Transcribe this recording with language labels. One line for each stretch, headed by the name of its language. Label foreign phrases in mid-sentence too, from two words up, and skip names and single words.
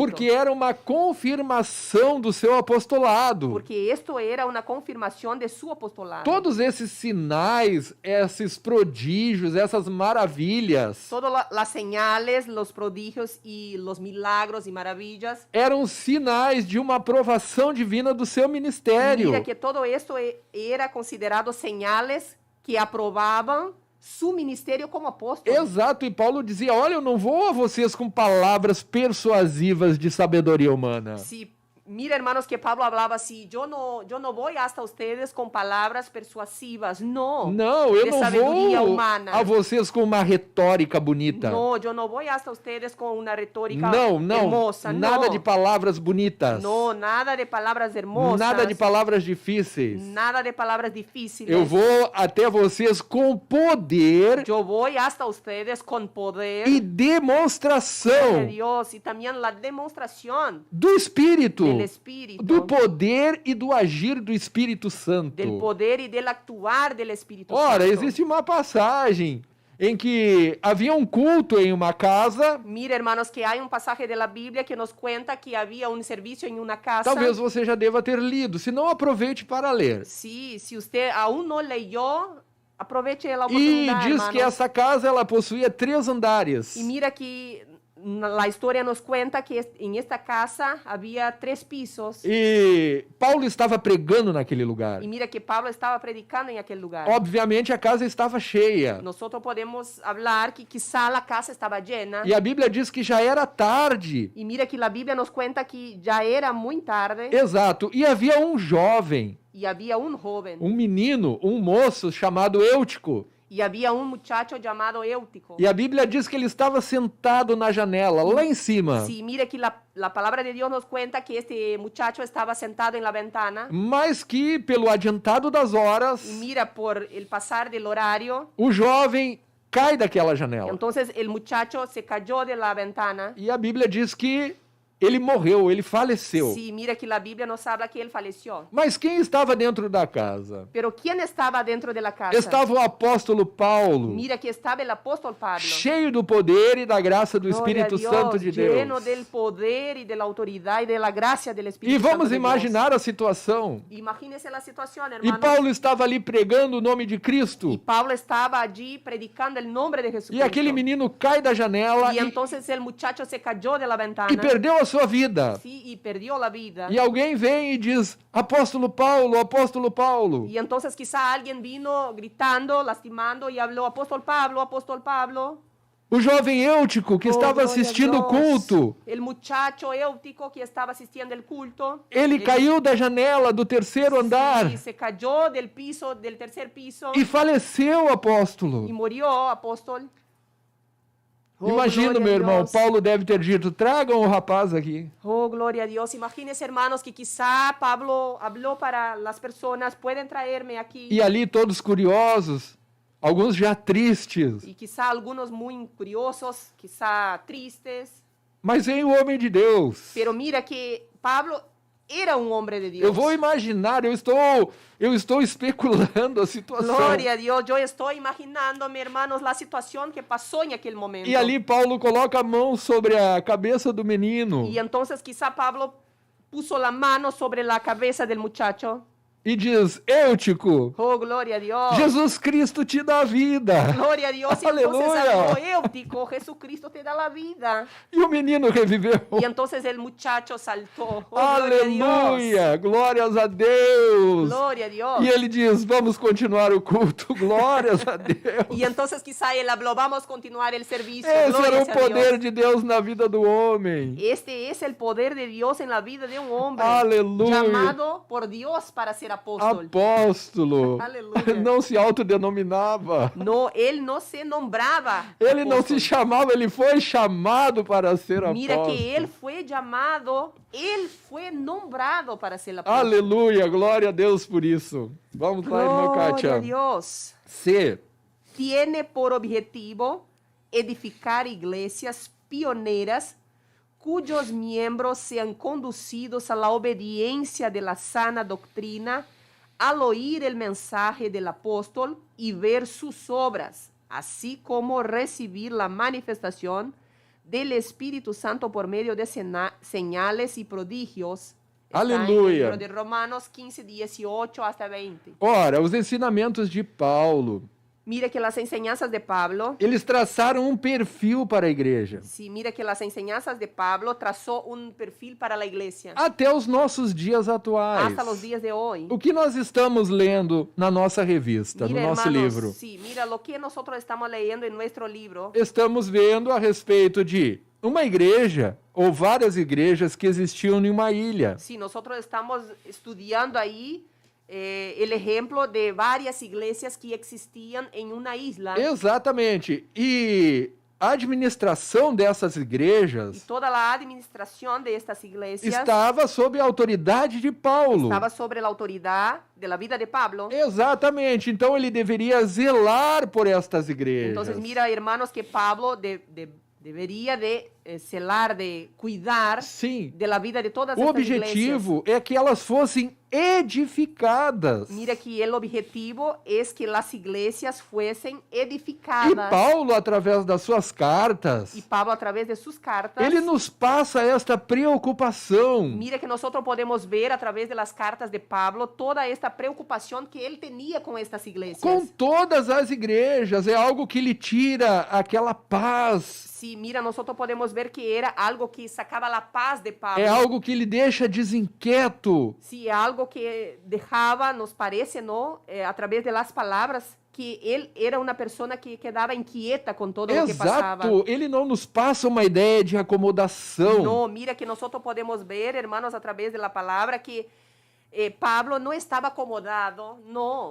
Portuguese: Porque era uma confirmação do seu apostolado.
Spanish: Porque esto era una confirmación de su apostolado.
Portuguese: Todos esses sinais, esses prodígios, essas maravilhas,
Spanish: Todas las señales, los prodigios y los milagros y maravillas.
Portuguese: eram sinais de uma aprovação divina do seu ministério.
Spanish: Mira que todo esto era considerado señales que aprobaban su ministerio como apóstolo.
Portuguese: Exato, e Paulo dizia, olha, eu não vou a vocês com palavras persuasivas de sabedoria humana.
Spanish: Sí, Mira, hermanos, que Pablo hablaba así, yo no voy hasta ustedes con palabras persuasivas, no,
Portuguese: Não, eu de não sabedoria vou humana. a vocês com uma retórica bonita.
Spanish: No, yo no voy hasta ustedes con una retórica
Portuguese: Não,
Spanish: hermosa,
Portuguese: nada
Spanish: no.
Portuguese: de palavras bonitas.
Spanish: No, nada de palabras hermosas.
Portuguese: Nada de palavras difíceis.
Spanish: Nada de palabras difíciles.
Portuguese: Eu vou até vocês com poder
Spanish: Yo voy hasta ustedes con poder
Portuguese: e de demonstração
Spanish: Dios y también la demostración
Portuguese: do Espírito,
Spanish: del Espíritu,
Portuguese: do poder e do agir do Espírito Santo.
Spanish: del poder y del actuar del Espíritu
Portuguese: Ora,
Spanish: Santo.
Portuguese: existe uma passagem em que havia um culto em uma casa.
Spanish: Mira, hermanos, que hay un pasaje de la Biblia que nos cuenta que había un servicio en una casa.
Portuguese: Talvez você já deva ter lido, se não, aproveite para ler.
Spanish: Sí, si usted aún no leyó, aproveche la
Portuguese: E
Spanish: oportunidad,
Portuguese: diz que
Spanish: hermanos.
Portuguese: essa casa ela possuía 3 andares.
Spanish: Y mira que la historia nos cuenta que en esta casa había 3 pisos.
Portuguese: E Paulo estava pregando naquele lugar.
Spanish: Y mira que Pablo estaba predicando en aquel lugar.
Portuguese: Obviamente a casa estava cheia.
Spanish: Nosotros podemos hablar que quizá la casa estaba llena.
Portuguese: E a Bíblia diz que já era tarde.
Spanish: Y mira que la Biblia nos cuenta que ya era muy tarde
Portuguese: Exato. E havia um jovem,
Spanish: y había un joven
Portuguese: um menino, um moço chamado Eutico.
Spanish: y había un muchacho llamado Éutico.
Portuguese: E a Bíblia diz que ele estava sentado na janela, lá em cima.
Spanish: Sí, mira que la palabra de Dios nos cuenta que este muchacho estaba sentado en la ventana.
Portuguese: Mas que, pelo adiantado das horas,
Spanish: Y mira, por el pasar del horario,
Portuguese: o jovem cai daquela janela.
Spanish: entonces el muchacho se cayó de la ventana.
Portuguese: E a Bíblia diz que ele morreu, ele faleceu.
Spanish: Sí, mira que la Biblia nos habla que él falleció.
Portuguese: Mas quem estava dentro da casa?
Spanish: Pero ¿quién estaba dentro de la casa?
Portuguese: Estava o apóstolo Paulo,
Spanish: Mira que estaba el apóstol Pablo.
Portuguese: cheio do poder e da graça do
Spanish: Gloria a
Portuguese: Espírito
Spanish: Dios,
Portuguese: Santo de
Spanish: lleno
Portuguese: Deus.
Spanish: del poder y de la autoridad y de la gracia del Espíritu
Portuguese: E vamos
Spanish: Santo de
Portuguese: imaginar a situação.
Spanish: Dios. Imagínense la situación,
Portuguese: E
Spanish: hermanos.
Portuguese: Paulo estava ali pregando o nome de
Spanish: Y
Portuguese: Cristo.
Spanish: Pablo estaba allí predicando el nombre de
Portuguese: E
Spanish: Jesucristo.
Portuguese: aquele menino cai da janela
Spanish: Y entonces el muchacho se cayó de la ventana.
Portuguese: e perdeu a sua vida.
Spanish: Sí, y perdió la vida.
Portuguese: E alguém vem e diz: Apóstolo Paulo, Apóstolo Paulo.
Spanish: Y entonces quizá alguien vino gritando, lastimando y habló, apóstol Pablo, apóstol Pablo.
Portuguese: O jovem Eutico que
Spanish: Oh,
Portuguese: estava glória a assistindo o Deus. culto,
Spanish: El muchacho Éutico que estaba asistiendo el culto.
Portuguese: ele caiu da janela do 3º andar
Spanish: Sí, se cayó del piso, del tercer piso.
Portuguese: e faleceu, apóstolo.
Spanish: Y murió, apóstol.
Portuguese: Oh, Imagina, glória a meu irmão, Deus. Paulo deve ter dito: tragam o rapaz aqui.
Spanish: Oh, gloria a Dios. Imagínense, hermanos, que quizá Pablo habló para las personas, pueden traerme aquí.
Portuguese: E ali todos curiosos, alguns já tristes.
Spanish: Y quizá algunos muy curiosos, quizá tristes.
Portuguese: Mas vem o homem de Deus.
Spanish: Pero mira que Pablo era un hombre de Dios.
Portuguese: Eu vou imaginar, eu estou especulando a situação.
Spanish: Gloria a Dios. Yo estoy imaginándome, hermanos, la situación que pasó en aquel momento.
Portuguese: E ali Paulo coloca a mão sobre a cabeça do menino
Spanish: Y entonces quizá Pablo puso la mano sobre la cabeza del muchacho.
Portuguese: e diz: Eutico,
Spanish: Oh, gloria a Dios.
Portuguese: Jesus Cristo te dá vida.
Spanish: Gloria a Dios. Y Aleluya. entonces habló Éutico, Jesucristo te da la vida.
Portuguese: E o menino reviveu.
Spanish: Y entonces el muchacho saltó. Oh, gloria a Dios.
Portuguese: Aleluia! Glórias a Deus!
Spanish: Gloria a Dios.
Portuguese: E ele diz: vamos continuar o culto. Glórias a Deus!
Spanish: Y entonces quizá él habló, vamos a continuar el servicio.
Portuguese: Esse era
Spanish: Gloria
Portuguese: o
Spanish: a
Portuguese: poder
Spanish: Dios.
Portuguese: de Deus na vida do homem.
Spanish: Este es el poder de Dios en la vida de un hombre.
Portuguese: Aleluia.
Spanish: Llamado por Dios para ser apóstol.
Portuguese: Apóstolo. Aleluia. Não se autodenominava.
Spanish: No, él no se nombraba.
Portuguese: Ele não
Spanish: apóstol.
Portuguese: se chamava, ele foi chamado para ser
Spanish: Mira
Portuguese: apóstolo.
Spanish: que él fue llamado, él fue nombrado para ser apóstol.
Portuguese: Aleluia, glória a Deus por isso. Vamos lá, irmã
Spanish: Gloria a
Portuguese: Kátia.
Spanish: Dios.
Portuguese: C.
Spanish: Tiene por objetivo edificar iglesias pioneras cuyos miembros sean conducidos a la obediencia de la sana doctrina al oír el mensaje del apóstol y ver sus obras, así como recibir la manifestación del Espíritu Santo por medio de señales y prodigios. Está en el
Portuguese: Aleluia.
Spanish: libro de Romanos 15, 18 hasta 20.
Portuguese: Ora, os ensinamentos de Paulo,
Spanish: Mira que las enseñanzas de Pablo,
Portuguese: eles traçaram um perfil para a igreja.
Spanish: sí, mira que las enseñanzas de Pablo trazó un perfil para la iglesia
Portuguese: Até os nossos dias atuais.
Spanish: hasta los días de hoy.
Portuguese: O que nós estamos lendo na nossa revista,
Spanish: Mira,
Portuguese: no nosso
Spanish: hermanos,
Portuguese: livro?
Spanish: sí, mira lo que nosotros estamos leyendo en nuestro libro.
Portuguese: Estamos vendo a respeito de uma igreja ou várias igrejas que existiam em uma ilha.
Spanish: Sí, nosotros estamos estudiando ahí el ejemplo de varias iglesias que existían en una isla.
Portuguese: Exatamente. E a administração dessas
Spanish: Y
Portuguese: igrejas
Spanish: toda la administración de estas iglesias
Portuguese: estava sob a autoridade de Paulo.
Spanish: estaba sobre la autoridad de la vida de Pablo.
Portuguese: Exatamente. Então ele deveria zelar por estas igrejas.
Spanish: Entonces mira, hermanos, que Pablo debería de celar, de cuidar
Portuguese: Sim.
Spanish: de la vida de todas
Portuguese: O
Spanish: estas iglesias.
Portuguese: objetivo é que elas fossem edificadas.
Spanish: Mira que el objetivo es que las iglesias fuesen
Portuguese: E
Spanish: edificadas.
Portuguese: Paulo, através das suas cartas,
Spanish: Y Pablo, a través de sus cartas,
Portuguese: ele nos passa esta preocupação.
Spanish: mira que nosotros podemos ver a través de las cartas de Pablo toda esta preocupación que él tenía con estas iglesias.
Portuguese: Com todas as igrejas, é algo que lhe tira aquela paz.
Spanish: Sí, mira, nosotros podemos ver que era algo que sacaba la paz de Pablo.
Portuguese: É algo que lhe deixa desinquieto.
Spanish: Sí, algo que dejaba, nos parece, ¿no? A través de las palabras, que él era una persona que quedaba inquieta con todo lo que pasaba.
Portuguese: Exato, ele não nos passa uma ideia de acomodação.
Spanish: No, mira que nosotros podemos ver, hermanos, a través de la palabra, que Pablo
Portuguese: não estava acomodado, não.